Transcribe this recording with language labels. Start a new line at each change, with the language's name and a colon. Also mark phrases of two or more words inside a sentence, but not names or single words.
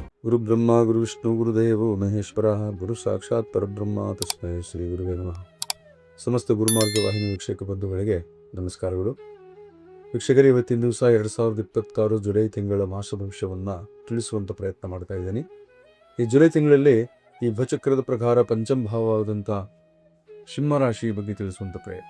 Sanskrit: ಗುರು ಬ್ರಹ್ಮ ಗುರು ವಿಷ್ಣು ಗುರುದೇವೋ ಮಹೇಶ್ವರ ಗುರು ಸಾಕ್ಷಾತ್ ಪರಬ್ರಹ್ಮ ತಸ್ಮೈ ಶ್ರೀ ಗುರುವೇ ನಮಃ.
Kannada: ಸಮಸ್ತ ಗುರುಮಾರ್ಗ ವಾಹಿನಿ ವೀಕ್ಷಕ ಬಂಧುಗಳಿಗೆ ನಮಸ್ಕಾರಗಳು. ವೀಕ್ಷಕರೇ, ಇವತ್ತಿನ ದಿವಸ 2026 ಜುಲೈ ತಿಂಗಳ ಮಾಸ ಭವಿಷ್ಯವನ್ನು ತಿಳಿಸುವಂಥ ಪ್ರಯತ್ನ ಮಾಡ್ತಾ ಇದ್ದೀನಿ. ಈ ಜುಲೈ ತಿಂಗಳಲ್ಲಿ ಈ ಭಚಕ್ರದ ಪ್ರಕಾರ ಪಂಚಮ ಭಾವವಾದಂಥ ಸಿಂಹರಾಶಿ ಬಗ್ಗೆ ತಿಳಿಸುವಂಥ ಪ್ರಯತ್ನ.